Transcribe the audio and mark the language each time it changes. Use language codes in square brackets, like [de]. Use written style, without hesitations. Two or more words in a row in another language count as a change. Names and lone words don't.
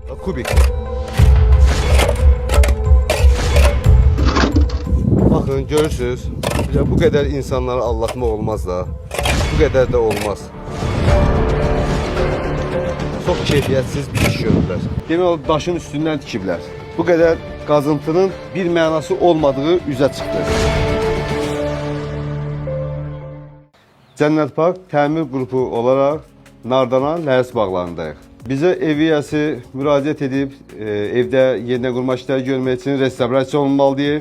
[tr] kubik. Bakın görürsünüz. Ya bu kadar insanları aldatma olmaz da. Bu kadar da olmaz. [az] Çok keyfiyyətsiz bir iş görürlər. Demək olar daşın üstündən tikiblər. Bu qədər qazıntının bir mənası olmadığı üzə çıxdı. Cənnət Park təmir qrupu olaraq Nardana Ləhəs bağlarındayıq. Bizə ev yiyəsi müraciət edib, evdə yerinə qurma işləri görmək üçün restavrasiya olunmalıdır.